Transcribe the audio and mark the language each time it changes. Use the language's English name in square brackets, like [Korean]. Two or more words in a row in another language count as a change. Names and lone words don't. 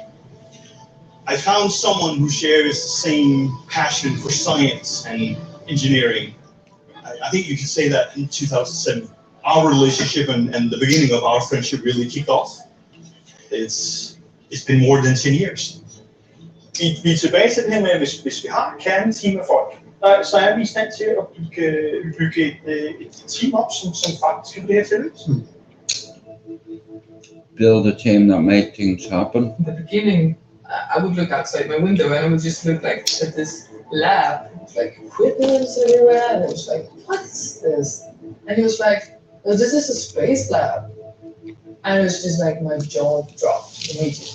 [English] I found someone who shares the same passion for science and engineering. I think you could say that in 2007, our relationship and the beginning of our friendship really kicked off. It's been more than 10 years. [Danish] Vi er tilbage til det her med, hvis vi har kerneteam af folk, så er vi i stand til at bygge et team op, som faktisk kan blive her til lykkes. [English] Build a team that make things happen. In the beginning, I would look outside my window and I would just look like at this lab, like equipment everywhere, and it was like, what's this? And he was like, oh, this is a space lab. And it was just like my jaw dropped immediately.